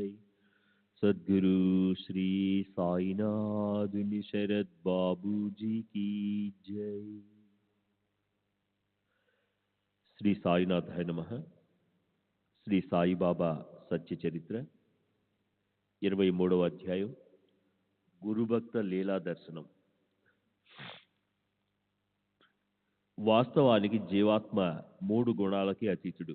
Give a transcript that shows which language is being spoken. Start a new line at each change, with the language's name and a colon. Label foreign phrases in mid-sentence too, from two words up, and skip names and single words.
Hindi: सद्गुरु श्री साईनाथ शरद बाबू जी की जय।
Sanskrit: శ్రీ సాయినాథాయ నమః.
Telugu: శ్రీ సాయిబాబా సత్య చరిత్ర 23వ అధ్యాయం గురుభక్త లీలా దర్శనం. వాస్తవానికి జీవాత్మ 3 గుణాలకి అతీతుడు.